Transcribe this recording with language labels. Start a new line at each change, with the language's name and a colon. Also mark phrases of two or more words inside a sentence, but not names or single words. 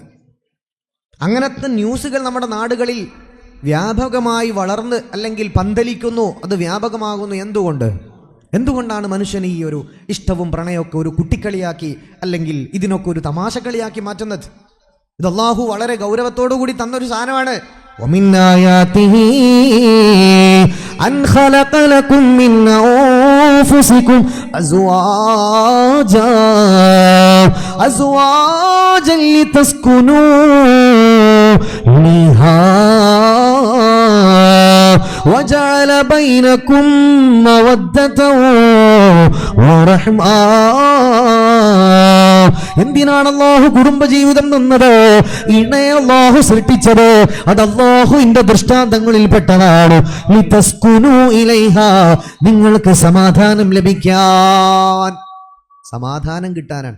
Malayalam: അങ്ങനത്തെ ന്യൂസുകൾ നമ്മുടെ നാടുകളിൽ വ്യാപകമായി വളർന്ന് അല്ലെങ്കിൽ പന്തലിക്കുന്നു, അത് വ്യാപകമാകുന്നു. എന്തുകൊണ്ടാണ് മനുഷ്യൻ ഈ ഒരു ഇഷ്ടവും പ്രണയമൊക്കെ ഒരു കുട്ടിക്കളിയാക്കി അല്ലെങ്കിൽ ഇതിനൊക്കെ ഒരു തമാശക്കളിയാക്കി മാറ്റുന്നത്? ഇത് അല്ലാഹു വളരെ ഗൗരവത്തോടു കൂടി തന്നൊരു സാധനമാണ്.
Arabic: وَمِنْ آيَاتِهِ أَنْ خَلَقَ لَكُم مِّنْ أَنفُسِكُمْ أَزْوَاجًا لِتَسْكُنُوا إِلَيْهَا وَجَعَلَ بَيْنَكُم مَّوَدَّةً وَرَحْمَةً.
Malayalam: എന്തിനാണ് അല്ലാഹു കുടുംബജീവിതം തന്നത്? ഇണയെ അല്ലാഹു സൃഷ്ടിച്ചത് അത് അല്ലാഹുവിന്റെ ദൃഷ്ടാന്തങ്ങളിൽപ്പെട്ടതാണ്.
Arabic: لتسكنوا إليها,
Malayalam: നിങ്ങൾക്ക് സമാധാനം ലഭിക്കാൻ, സമാധാനം കിട്ടാനാണ്.